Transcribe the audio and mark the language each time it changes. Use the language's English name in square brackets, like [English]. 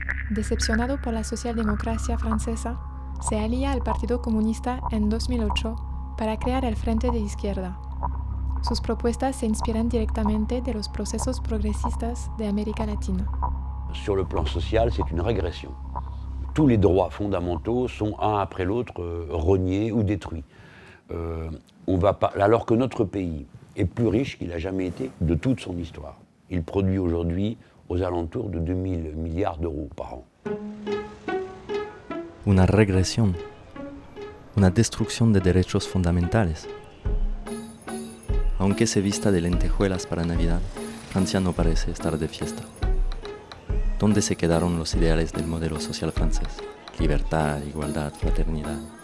[Spanish] Decepcionado por la socialdemocracia francesa, se alía al Partido Comunista en 2008 para crear el Frente de Izquierda. Sus propuestas se inspiran directamente de los procesos progresistas de América Latina. [French] Sur le plan social, c'est une régression. Tous les droits fondamentaux sont un après l'autre rognés ou détruits. Alors que notre pays est plus riche qu'il n'a jamais été de toute son histoire. Il produit aujourd'hui aux alentours de 2 000 milliards d'euros par an. [Spanish] Una regresión, una destrucción de derechos fundamentales. Aunque se vista de lentejuelas para Navidad, Francia no parece estar de fiesta. ¿Dónde se quedaron los ideales del modelo social francés? Libertad, igualdad, fraternidad.